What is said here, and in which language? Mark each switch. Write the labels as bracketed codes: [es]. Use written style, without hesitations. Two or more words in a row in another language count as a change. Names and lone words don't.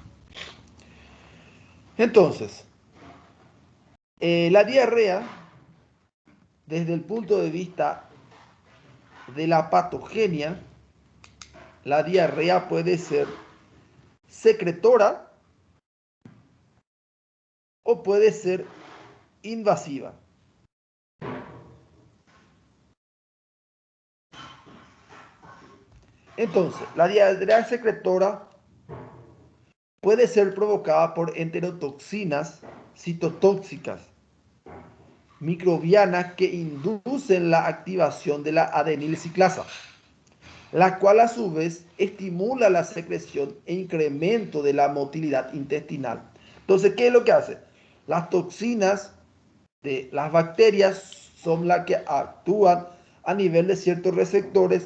[es] Entonces, la diarrea, desde el punto de vista de la patogenia, la diarrea puede ser secretora o puede ser invasiva. Entonces, la diarrea secretora puede ser provocada por enterotoxinas citotóxicas microbianas que inducen la activación de la adenilciclasa, la cual a su vez estimula la secreción e incremento de la motilidad intestinal. Entonces, ¿qué es lo que hace? Las toxinas de las bacterias son las que actúan a nivel de ciertos receptores.